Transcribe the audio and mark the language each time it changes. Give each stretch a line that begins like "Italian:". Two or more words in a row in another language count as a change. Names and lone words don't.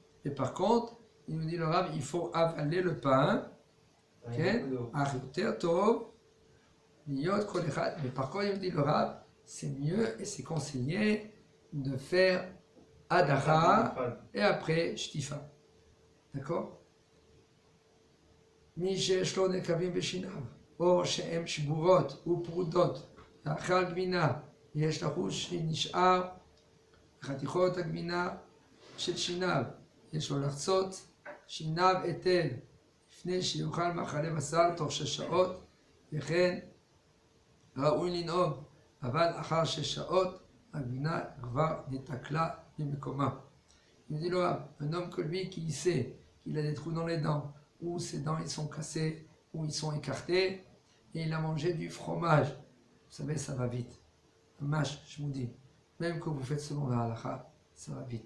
French: Et par contre, il nous dit le Rav, il faut avaler le pain. Mais par contre, il nous dit le Rav, c'est mieux et c'est conseillé de faire Adacha et après Shtifa. D'accord?
Hebrew: מי שיש לו נקבים בשיניו, או שהן שבורות ופרודות, לאחר גבינה, ויש לחוש שנשאר חתיכות הגבינה של שיניו, יש לו לחצות שיניו היטב, לפני שיאכל מאכלי בשר תוך 6 שעות, וכן ראוי לנהוג, אבל אחר 6 שעות הגבינה כבר נתקלה במקומה.
French: Il dit là, un homme que lui qui sait qu'il a des trous dans les dents, où ses dents ils sont cassés, où ils sont écartés, et il a mangé du fromage. Vous savez, ça va vite. Un mâche, je vous dis, même que vous faites selon la halakha, ça va vite.